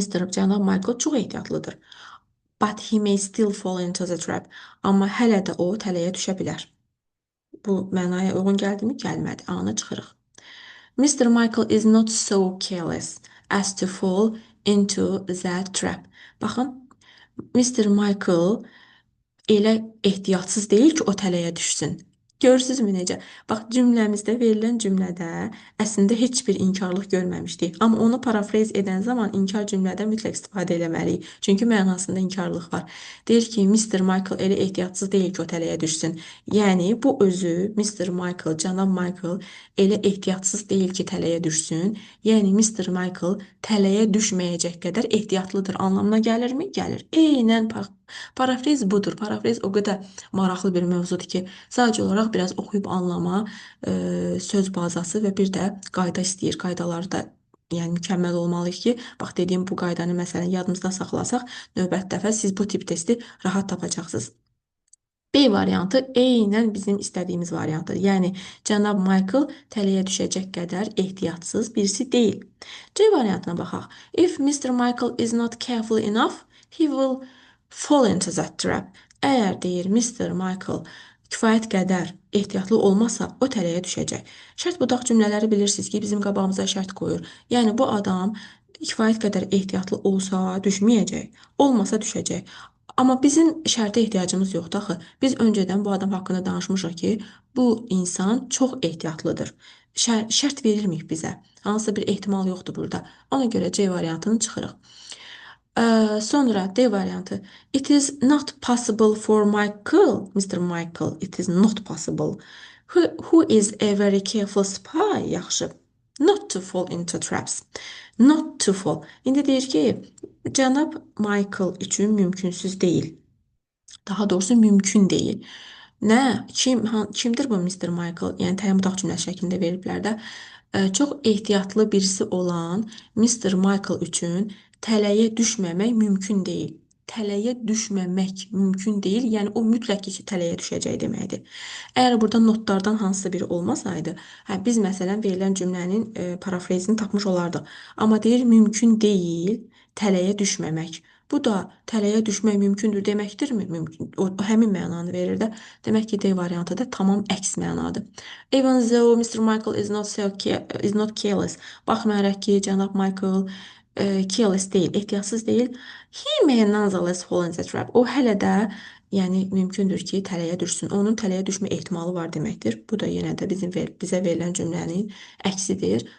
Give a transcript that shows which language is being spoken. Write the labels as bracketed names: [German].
[Azerbaijani] Cənab Michael çox ehtiyatlıdır. [English] But he may still fall into the trap. [Azerbaijani] Amma hələ də o tələyə düşə bilər. Bu mənaya uyğun gəldimi? Gəlmədi. A-nı çıxırıq. Mr. [English] Michael is not so careless as to fall into that trap. [Azerbaijani] Baxın, Mr. Michael elə ehtiyatsız deyil ki, o tələyə düşsün. Görürsünüzmü necə? Bax, cümləmizdə, verilən cümlədə əslində heç bir inkarlıq görməmişdik. Amma onu parafrez edən zaman inkar cümlədə mütləq istifadə eləməliyik. Çünki mənasında inkarlıq var. Deyir ki, Mr. Michael elə ehtiyatsız deyil ki, o tələyə düşsün. Yəni, bu özü Mr. Michael, cənab Michael elə ehtiyatsız deyil ki, tələyə düşsün. Yəni, Mr. Michael tələyə düşməyəcək qədər ehtiyatlıdır anlamına gəlirmi? Gəlir. Eynən parafrez budur. Parafrez o qədər maraqlı bir mövzudur ki, sadəcə olaraq biraz oxuyub anlama, söz bazası və bir də qayda istəyir. Qaydaları da yəni mükəmməl olmalıyıq ki, bax dediyim bu qaydanı məsələn yadımızda saxlasaq, növbəti dəfə siz bu tip testi rahat tapacaqsınız. B variantı eynən bizim istədiyimiz variantdır. Yəni, cənab Michael tələyə düşəcək qədər ehtiyatsız birisi deyil. C variantına baxaq. [English] If [Azerbaijani] Mr. [English] Michael is not careful enough, he will fall into that trap. [Azerbaijani] Əgər deyir Mr. Michael kifayət qədər ehtiyatlı olmasa, o tələyə düşəcək. Şərt budaq cümlələri bilirsiniz ki, bizim qabağımıza şərt qoyur. Yəni, bu adam kifayət qədər ehtiyatlı olsa düşməyəcək, olmasa düşəcək. Amma bizim şərtə ehtiyacımız yoxdur axı. Biz öncədən bu adam haqqında danışmışıq ki, bu insan çox ehtiyatlıdır. Şərt verilməyib bizə. Hansısa bir ehtimal yoxdur burada. Ona görə C variantını çıxırıq. Sonra D variantı. [English] It is not possible for Michael, Mr. Michael, it is not possible. Who is a very careful spy? [Azerbaijani] Yaxşı. [English] Not to fall into traps. Not to fall. [Azerbaijani] İndi deyir ki, cənab Michael üçün mümkünsüz deyil. Daha doğrusu mümkün deyil. Nə? Kimdir bu Mr. Michael? Yəni təyin-mütaq cümləsi şəklində veriblər də. Çox ehtiyatlı birisi olan Mr. Michael üçün tələyə düşməmək mümkün deyil. Tələyə düşməmək mümkün deyil, yəni o mütləq ki, tələyə düşəcək deməkdir. Əgər burada notlardan hansısa biri olmasaydı, hə, biz məsələn verilən cümlənin parafrazini tapmış olardıq. Amma deyir mümkün deyil tələyə düşməmək. Bu da tələyə düşmək mümkündür deməkdirmi? Mümkün. O həmin mənanı verir də. Demək ki, D variantı da tamam əks mənadır. [English] Even though Mr. Michael is not careless. [Azerbaijani] Baxmayaraq ki, cənab Michael careless deyil, ehtiyatsız deyil. [English] He may nonetheless fall in the trap. [Azerbaijani] O hələ də, yəni mümkündür ki, tələyə düşsün. Onun tələyə düşmə ehtimalı var deməkdir. Bu da yenə də bizə verilən cümlənin əksidir.